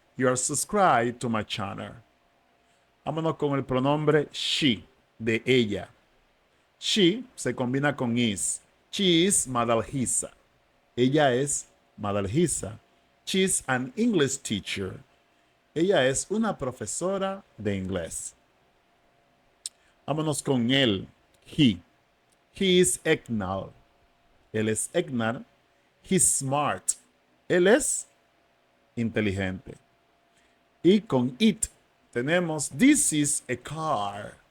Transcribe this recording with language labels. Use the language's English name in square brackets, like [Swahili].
[English] You are subscribed to my channel. [Spanish] Vámonos con el pronombre she, de ella. [English] She [Spanish] se combina con [English] is. She is Madalgisa. [Spanish] Ella es Madalgisa. [English] She is an English teacher. [Spanish] Ella es una profesora de inglés. Vámonos con él. He. [English] He is Eknal. [Spanish] Él es Eknar. [English] He's smart. [Spanish] Él es inteligente. Y con it tenemos [English] this is a car.